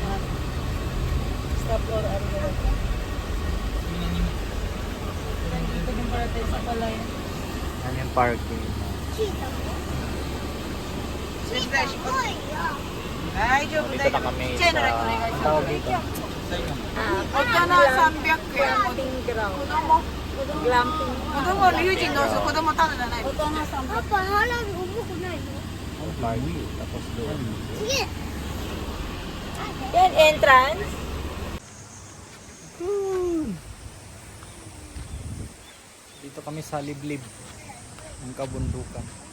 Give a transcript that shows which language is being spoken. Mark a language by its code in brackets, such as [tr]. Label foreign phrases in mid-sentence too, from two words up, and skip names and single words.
[tl] Stop or dito din para tayo sa palayan. Yan yung parking. Dito na kami sa tawag dito. [en] Glamping ground. Glamping. [ja] 子供、龍神どうする子供ただじゃないの。 [tl] Parking. Tapos doon. Yan, entrance. Dito kami sa liblib ng kabundukan.